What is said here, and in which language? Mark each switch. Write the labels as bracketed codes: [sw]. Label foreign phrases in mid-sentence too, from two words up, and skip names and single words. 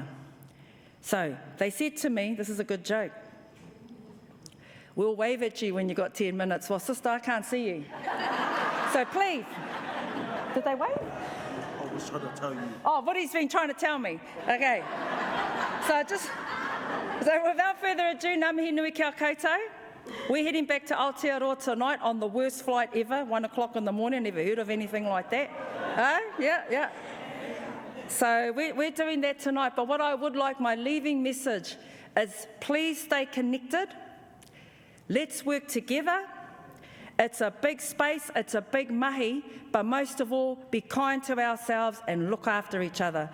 [en] So they said to me, this is a good joke, we'll wave at you when you've got 10 minutes. Well, sister, I can't see you. So please, did they wave? I was trying to tell you. Oh, what he's been trying to tell me. Okay. So without further ado, [mi] ngā mihi nui kia koutou. [en] We're heading back to Aotearoa tonight on the worst flight ever, 1 o'clock in the morning. Never heard of anything like that. Yeah. So we're doing that tonight. But what I would like, my leaving message is please stay connected. Let's work together. It's a big space, it's a big mahi, but most of all, be kind to ourselves and look after each other.